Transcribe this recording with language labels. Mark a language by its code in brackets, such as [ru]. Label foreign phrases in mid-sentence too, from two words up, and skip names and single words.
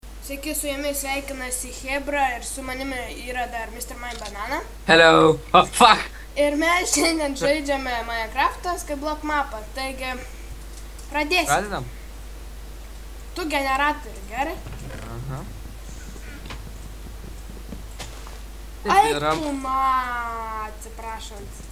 [lt] Sveiki, su jumis sveikinasi Hebra ir su manimi yra dar Mr. Mine Banana. [en] Hello. Oh, fuck. [lt] Ir mes šiandien žaidžiame Minecraft'ą Skyblock mapą. Taigi, pradėsim. Pradedam? Tu generatorių, gerai? Aha. Ai, yra, tu atsiprašant.